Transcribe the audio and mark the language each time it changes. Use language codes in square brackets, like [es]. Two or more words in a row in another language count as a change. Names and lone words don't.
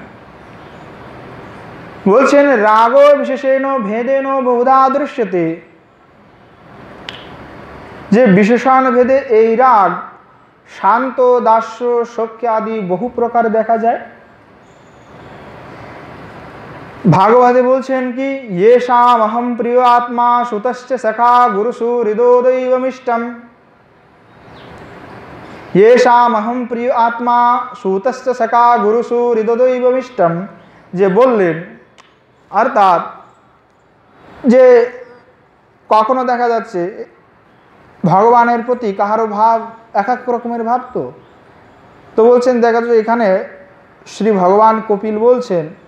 [bn] বলছেন, [sa] রাগ বিশেষেণ ভেদেন বহুধা দৃশ্যতে, [bn] যে বিশেষণ ভেদে এই রাগ শান্ত, দাস্য, সখ্য আদি বহু প্রকার দেখা যায়। ভাগবতে বলছেন কি, [sa] येषाम् अहं प्रियो आत्मा सुतश्च सखा गुरुषु हृदोदैवमिष्टम्। येषाम् अहं प्रिय आत्मा सुतश्च सखा गुरुषु हृदोदैवमिष्टम्, [bn] যে বললেন, অর্থাৎ যে কখনো দেখা যাচ্ছে ভগবানের প্রতি কাহারও ভাব এক এক রকমের ভাব, তো বলছেন, দেখা যাচ্ছে এখানে শ্রী ভগবান কপিল বলছেন